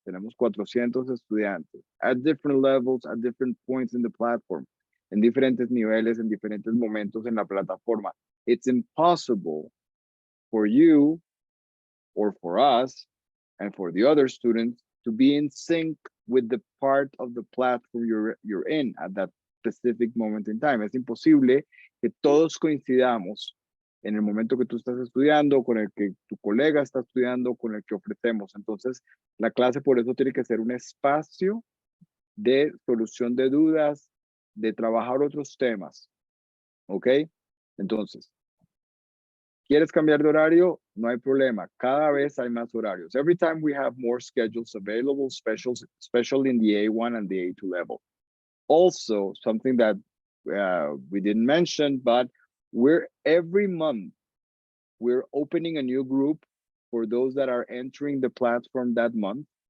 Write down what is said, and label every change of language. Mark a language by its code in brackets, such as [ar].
[es] Tenemos 400 estudiantes [en] at different levels, at different points in the platform, [es] en diferentes niveles, en diferentes momentos en la plataforma. [en] It's impossible for you or for us and for the other students to be in sync with the part of the platform you're in at that specific moment in time. [es] Es imposible que todos coincidamos en el momento que tú estás estudiando, con el que tu colega está estudiando, con el que ofrecemos. Entonces, la clase por eso tiene que ser un espacio de solución de dudas, de trabajar otros temas. ¿Ok? Entonces, ¿quieres cambiar de horario? No hay problema. Cada vez hay más horarios. [en] Every time we have more schedules available, especially in the A1 and the A2 level. Also, something that we didn't mention, but every month, we're opening a new group for those that are entering the platform that month.